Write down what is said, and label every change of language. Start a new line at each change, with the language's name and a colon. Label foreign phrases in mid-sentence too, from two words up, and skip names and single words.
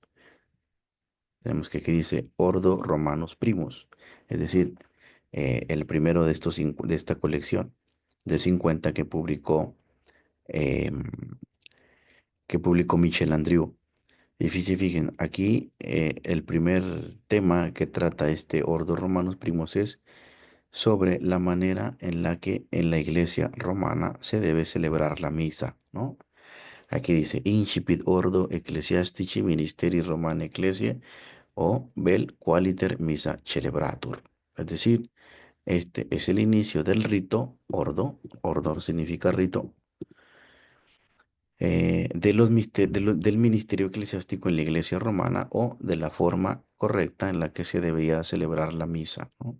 Spanish: Tenemos que aquí dice Ordo Romanus Primus, es decir, el primero de de esta colección de 50 em, que publicó Michel Andrieu. Y fíjense, aquí el primer tema que trata este Ordo Romanus Primus es sobre la manera en la que en la iglesia romana se debe celebrar la misa, ¿no? Aquí dice
Latin: Incipit Ordo Ecclesiastici Ministeri Romani Ecclesiae o Vel Qualiter Missa Celebratur.
Spanish: Es decir, este es el inicio del rito ordo, ordor significa rito, del ministerio eclesiástico en la iglesia romana o de la forma correcta en la que se debía celebrar la misa, ¿no?